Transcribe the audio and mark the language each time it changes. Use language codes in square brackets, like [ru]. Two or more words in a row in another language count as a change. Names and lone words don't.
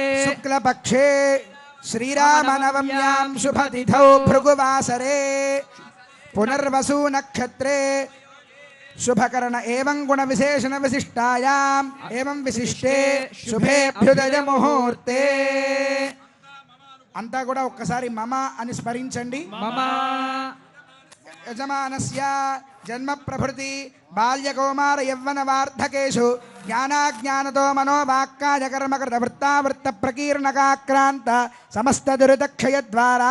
[sa] शुक्लपक्षे श्रीरामनवम्यां शुभतिथौ भृगुवासरे पुनर्वसु नक्षत्रे शुभकर्ण एवं गुण विशेषण विशिष्टायाम् एवं विशिष्टे शुभे अभ्युदय मुहूर्ते अंता [te] కూడా ఒక్కసారి మమ అని స్మరించండి. [sa] मम యజమానస్య జన్మ ప్రభృతి బాల్య కౌమార యవ్వన వార్ధకేషు జ్ఞానాజ్ఞానతో మనోవాక్కాయ కర్మకృత వృత్తావృత్త ప్రకీర్ణకాక్రాంత సమస్త దురితక్షయ ద్వారా